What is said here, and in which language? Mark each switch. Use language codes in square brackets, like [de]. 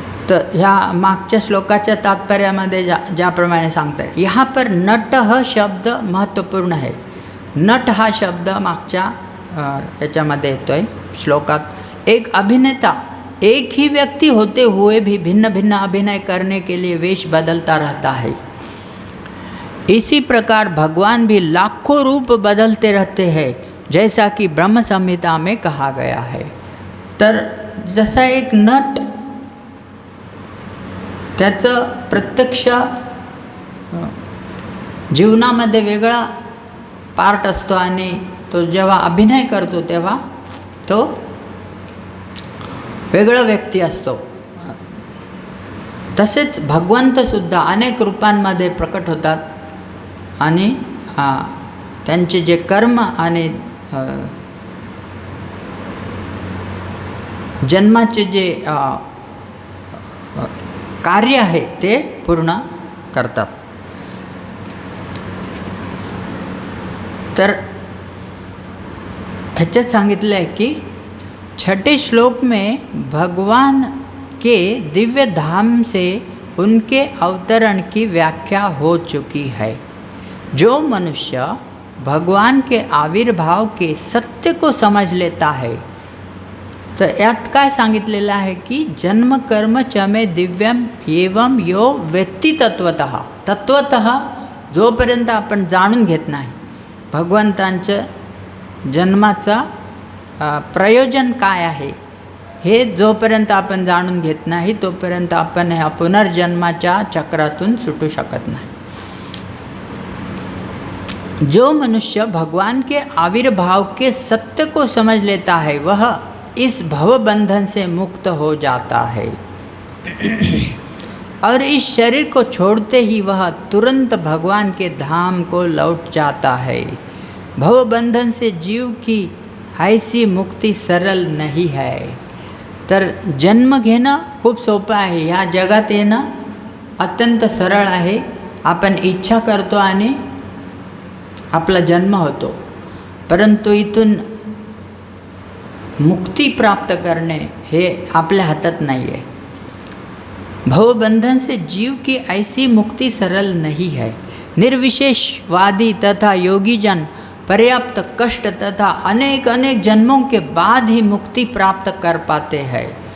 [mr] तर ह्या मागच्या श्लोकाच्या तात्पर्यामध्ये ज्याप्रमाणे सांगतात, [hi] यहाँ पर [mr] नट हा शब्द महत्त्वपूर्ण आहे। नट हा शब्द मागच्या याच्यामध्ये येतोय श्लोकात। [hi] एक अभिनेता एक ही व्यक्ति होते हुए भी भिन्न भिन्न अभिनय करने के लिए वेश बदलता रहता है, इसी प्रकार भगवान भी लाखों रूप बदलते रहते हैं जैसा कि ब्रह्म संहिता में कहा गया है। [mr] तर जसा एक नट त्याचं प्रत्यक्ष जीवनामध्ये वेगळा पार्ट असतो आणि तो जेव्हा अभिनय करतो तेव्हा तो वेगळा व्यक्ती असतो, तसेच भगवंतसुद्धा अनेक रूपांमध्ये प्रकट होतात आणि त्यांचे जे कर्म आणि जन्माचे जे कार्य आहे ते पूर्ण करतात। तर ह्याच्यात सांगितलं आहे की [hi] छठे श्लोक में भगवान के दिव्य धाम से उनके अवतरण की व्याख्या हो चुकी है। जो मनुष्य भगवान के आविर्भाव के सत्य को समझ लेता है, [mr] तर यात काय सांगितलेलं आहे की [sa] जन्म कर्म चमे दिव्यम [mr] एवं यो व्यक्ती तत्वतः जोपर्यंत आपण जाणून घेत नाही भगवंतांचं जन्माचा प्रयोजन काय आहे, हे जोपर्यंत आपण जाणून घेत नाही तोपर्यंत आपण ह्या पुनर्जन्माच्या चक्रातून सुटू शकत नाही। [hi] जो मनुष्य भगवान के आविर्भाव के सत्य को समझ लेता है वह इस भव बंधन से मुक्त हो जाता है और इस शरीर को छोड़ते ही वह तुरंत भगवान के धाम को लौट जाता है। भव बंधन से जीव की ऐसी मुक्ती सरल नहीं है। [mr] तर जन्म घेणं खूप सोपं आहे, ह्या जगात येणं अत्यंत सरळ आहे। आपण इच्छा करतो आणि आपला जन्म होतो, परंतु इथून मुक्ती प्राप्त करणे हे आपल्या हातात नाही आहे। [hi] भवबंधन से जीव की ऐसी मुक्ति सरल नहीं है। निर्विशेषवादी तथा योगीजन पर्याप्त कष्ट तथा अनेक अनेक जन्मों के बाद ही मुक्ति प्राप्त कर पाते हैं।